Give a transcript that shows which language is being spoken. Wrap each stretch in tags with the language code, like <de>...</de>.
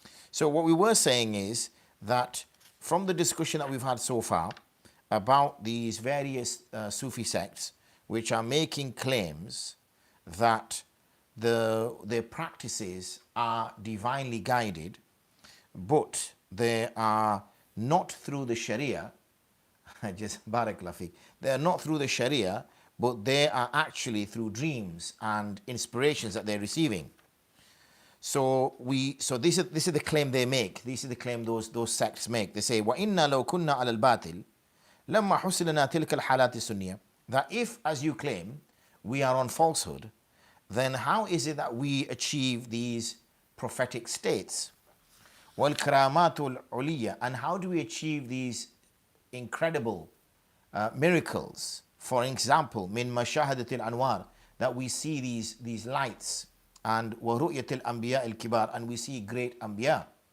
<en>So what we were saying is that from the discussion that we've had so far about these various Sufi sects which are making claims that their practices are divinely guided, but they are not through the Sharia, just barakallahu fik, they are not through the Sharia, but they are actually through dreams and inspirations that they're receiving. So this is the claim they make. This is the claim those sects make. They say,</en> <ar>وَإِنَّا لَوْ كُنَّا عَلَى الْبَاطِلِ لَمَّا حُصِلَنَا تِلْكَ الْحَالَاتِ السُّنِّيَّةِ.</ar> <en>That if, as you claim, we are on falsehood, then how is it that we achieve these prophetic states?</en> <ar>وَالْكَرَامَاتُ الْعُلِيَّةِ,</ar> <en>and how do we achieve these incredible miracles? For example,</en> <ar>min mashahadatil anwar,</ar> <en>that we see these lights, and</en> <ar>وَرُؤْيَةِ الْأَنْبِيَاءِ الْكِبَارِ,</ar> <en>and we see great Anbiya.</en>